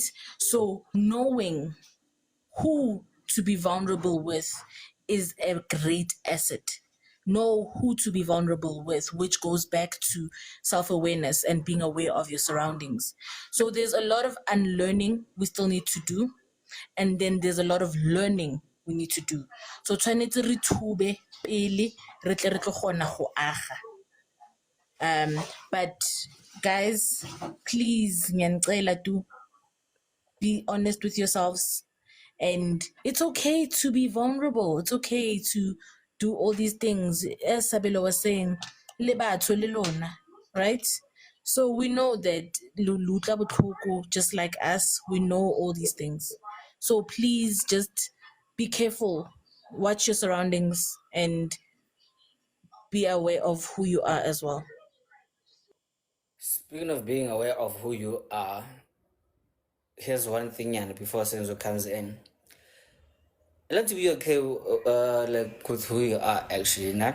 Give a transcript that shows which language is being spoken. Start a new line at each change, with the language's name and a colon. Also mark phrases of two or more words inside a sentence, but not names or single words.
English: So knowing who to be vulnerable with is a great asset. Know who to be vulnerable with, which goes back to self-awareness and being aware of your surroundings. So there's a lot of unlearning we still need to do, and then there's a lot of learning we need to do.
Northern Sotho: So tshwanetse re thube pele re tle re tlo kgona go aga.
English: But guys, please ngiyanicela to be honest with yourselves, and it's okay to be vulnerable. It's okay to do all these things, as Sabelo was saying,
Northern Sotho: le batho le lona,
English: right? So we know that
Northern Sotho: lutla botlhoko
English: just like us, we know all these things. So please just be careful, watch your surroundings, and be aware of who you are as well. Speaking of being aware of who you are, here's one thing, and before Senzo comes in, let's be okay like with who you are, actually, nah?